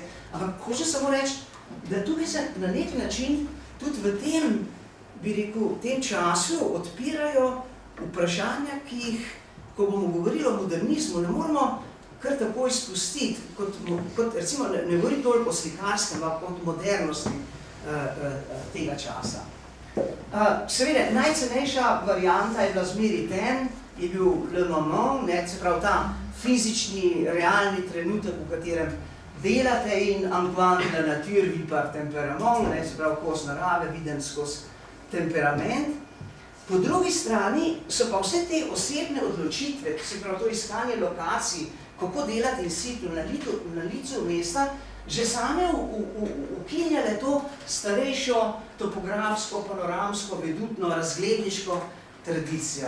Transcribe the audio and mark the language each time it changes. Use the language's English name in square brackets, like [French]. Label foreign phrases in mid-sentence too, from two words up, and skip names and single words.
[Slovenian] Ampak hoče samo reči, da tukaj se na nek način tudi v tem, bi rekel, v tem času odpirajo vprašanja, ki jih, ko bomo govorili o modernizmu, ne moramo kar tako izpustiti, kot recimo ne govori toliko o slikarskem, ampak kot modernosti tega časa. Seveda, najcenejša varianta je bila zmeri ten, je bil le moment, se pravi ta fizični, realni trenutek, v katerem delate in [French] Antoine de nature vi par temperament, [Slovenian] se pravi kos narave, viden skozi temperament. Po drugi strani so pa vse te osebne odločitve, se pravi to iskanje lokacij, kako delati [Latin] in situ [Slovenian] na licu mesta, že same ukinjale to starejšo topografsko, panoramsko, vedutno, razgledniško tradicijo.